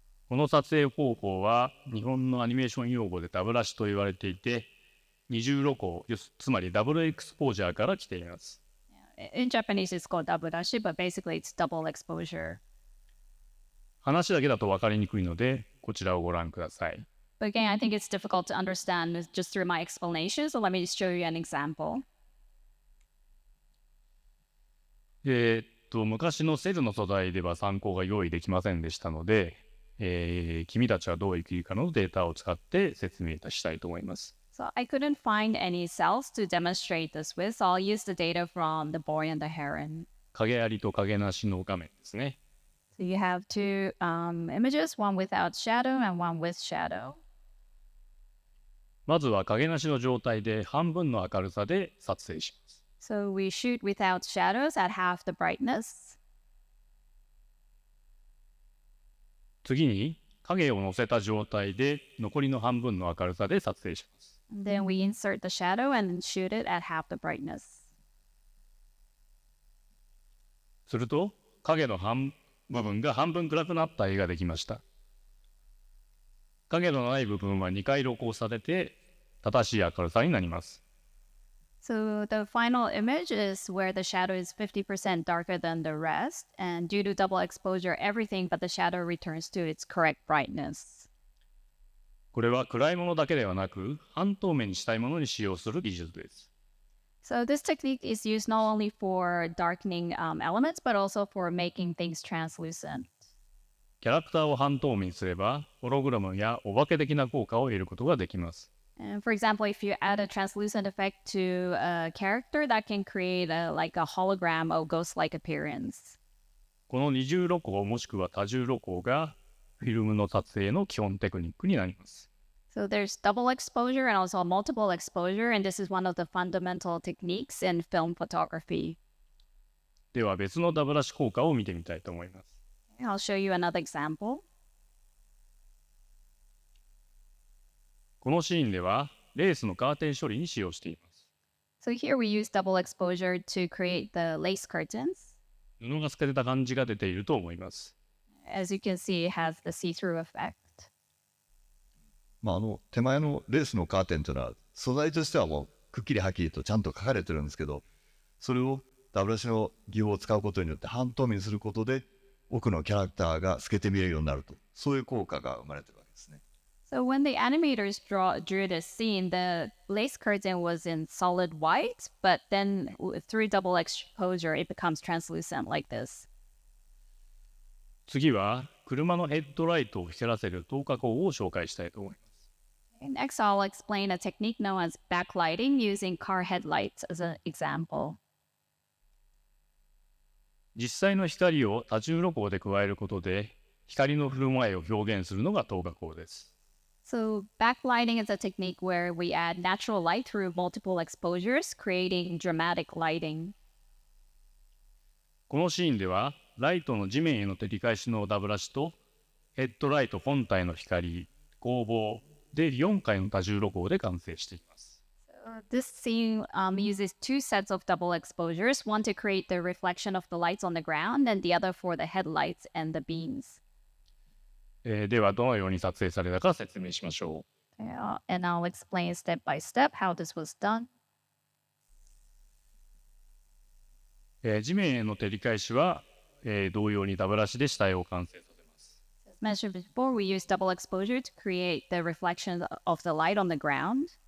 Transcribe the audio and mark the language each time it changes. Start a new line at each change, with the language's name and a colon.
Japanese: この撮影方法は日本のアニメーション用語でダブラシと言われていて、二重露光、つまりダブルエクスポージャーから来ています。
English: In Japanese, it's called daburashi, but basically it's double exposure.
Japanese: 話だけだと分かりにくいので、こちらをご覧ください。
English: But again, I think it's difficult to understand just through my explanation, so let me just show you an example.
Japanese: 昔のセルの素材では参考が用意できませんでしたので、君たちはどう生きるかのデータを使って説明したいと思います。
English: So I couldn't find any cells to demonstrate this with, so I'll use the data from The Boy and the Heron.
Japanese: 影ありと影なしの画面ですね。
English: So you have two images, one without shadow and one with shadow.
Japanese: まずは影なしの状態で半分の明るさで撮影します。
English: So we shoot without shadows at half the brightness.
Japanese: 次に影を乗せた状態で残りの半分の明るさで撮影します。
English: And then we insert the shadow and shoot it at half the brightness.
Japanese: すると影の部分が半分暗くなった絵ができました。影のない部分は2回露光されて正しい明るさになります。
English: So the final image is where the shadow is 50% darker than the rest, and due to double exposure, everything but the shadow returns to its correct brightness.
Japanese: これは暗いものだけではなく半透明にしたいものに使用する技術です。
English: So this technique is used not only for darkening elements, but also for making things translucent.
Japanese: キャラクターを半透明にすればホログラムやお化け的な効果を得ることができます。
English: And for example, if you add a translucent effect to a character, that can create like a hologram or ghost-like appearance.
Japanese: この二重露光もしくは多重露光がフィルムの撮影の基本テクニックになります。
English: So there's double exposure and also multiple exposure, and this is one of the fundamental techniques in film photography.
Japanese: では別のダブラシ効果を見てみたいと思います。
English: I'll show you another example.
Japanese: このシーンではレースのカーテン処理に使用しています。
English: So here we use double exposure to create the lace curtains.
Japanese: 布が透けた感じが出ていると思います。
English: As you can see, it has the see-through effect.
Japanese: 手前のレースのカーテンというのは素材としてはもうくっきりはっきりとちゃんと書かれてるんですけど、それをダブラシの技法を使うことによって半透明にすることで奥のキャラクターが透けて見えるようになると、そういう効果が生まれてるわけですね。
English: So when the animators drew this scene, the lace curtain was in solid white, but then through double exposure, it becomes translucent like this.
Japanese: 次は車のヘッドライトを光らせる透過光を紹介したいと思います。
English: Next, I'll explain a technique known as backlighting using car headlights as an example.
Japanese: 実際の光を多重露光で加えることで光の振る舞いを表現するのが透過光です。
English: So backlighting is a technique where we add natural light through multiple exposures, creating dramatic lighting.
Japanese: このシーンではライトの地面への照り返しのダブラシとヘッドライト本体の光、光芒で4回の多重露光で完成しています。
English: This scene uses two sets of double exposures, one to create the reflection of the lights on the ground and the other for the headlights and the beams.
Japanese: ではどのように撮影されたか説明しましょ
English: And I'll explain step by step how this was done.
Japanese: う。地面への照り返しは、同様にダブラシで下絵を完成させます。
English: As mentioned before, we use double exposure to create the reflection of the light on the ground.